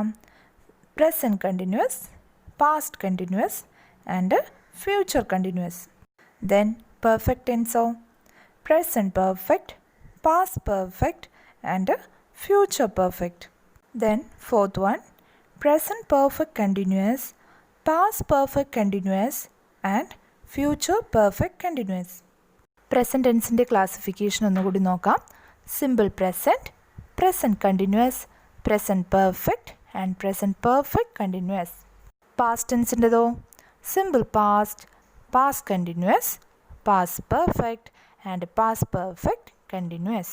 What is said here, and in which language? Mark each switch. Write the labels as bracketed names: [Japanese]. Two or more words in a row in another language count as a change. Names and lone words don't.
[English] present continuous, past continuous and future continuous. then perfect tense-o? present perfect, past perfect and future perfect. then fourth one, present perfect continuous, past perfect continuous and future perfect continuous. present tense-ന്റെ classification [Malayalam] ഒന്നുകൂടി നോക്കാം. [English] simple present, present continuous, present perfect and present perfect continuous. past tense-ന്റേതോ? simple past, past continuous, past perfect and past perfect continuous.